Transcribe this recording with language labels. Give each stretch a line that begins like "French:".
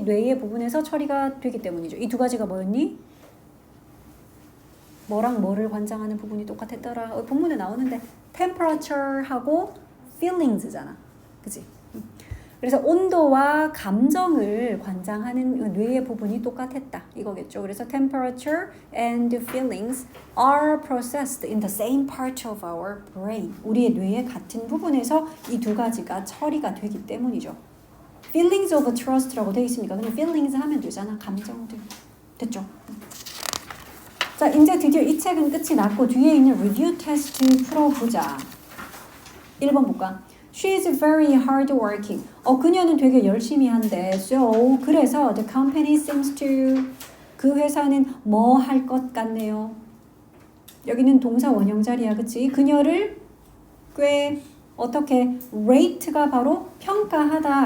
Korean: 뇌의 부분에서 처리가 되기 때문이죠. 이 두 가지가 뭐였니? 뭐랑 뭐를 관장하는 부분이 똑같았더라. 본문에 나오는데 temperature하고 feelings잖아. 그치? 그래서 온도와 감정을 관장하는 뇌의 부분이 똑같았다. 이거겠죠. 그래서
English: temperature and feelings are processed in the same part of our brain.
Korean: 우리의 뇌의 같은 부분에서 이 두 가지가 처리가 되기 때문이죠. feelings of trust라고 되어 있으니까 그냥 feelings 하면 되잖아. 감정들. 됐죠? 자, 이제 드디어 이 책은 끝이 났고 뒤에 있는 review 테스트 풀어보자. 1번 볼까?
English: She is very hardworking.
Korean: 그녀는 되게 열심히 한대. So, 그래서
English: the company seems to
Korean: 그 회사는 뭐 할 것 같네요. 여기는 동사 원형 자리야, 그치? 그녀를 꽤 어떻게 rate가 바로 평가하다.